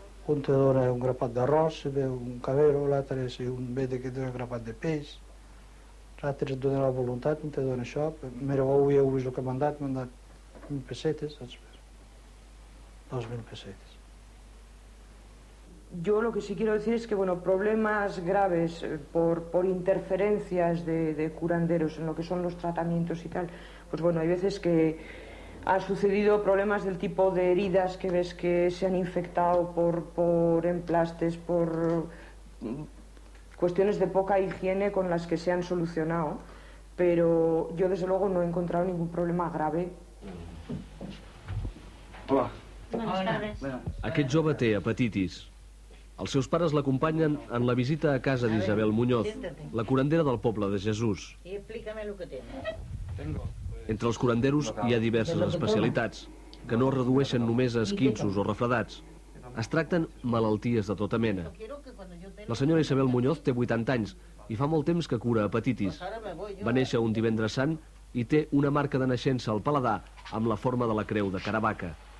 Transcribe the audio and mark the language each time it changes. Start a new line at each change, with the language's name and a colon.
Catalan: Un te dona un grapat d'arròs, se ve un cabero, l'altre ve que té un grapat de peix. L'altre et dona la voluntat, un te dona això. Mira, avui heu vist el que m'han dat 1.000 pessetes, saps? 2.000 pesetes.
Spanish: Yo lo que sí quiero decir es que, bueno, problemas graves por interferencias de curanderos en lo que son los tratamientos y tal, pues bueno, hay veces que han sucedido problemas del tipo de heridas que ves que se han infectado por emplastes, por cuestiones de poca higiene con las que se han solucionado, pero yo desde luego no he encontrado ningún problema grave. Hola. Buenas tardes.
Catalan: Aquest jove té hepatitis. Els seus pares l'acompanyen en la visita a casa d'Isabel Muñoz, la curandera del poble de Jesús.
Spanish: Y explícame lo que tienes.
Catalan: Entre els curanderos hi ha diverses especialitats, que no es redueixen només a esquinços o refredats. Es tracten malalties de tota mena. La senyora Isabel Muñoz té 80 anys i fa molt temps que cura hepatitis. Va néixer un divendres sant i té una marca de naixença al paladar amb la forma de la creu de Caravaca.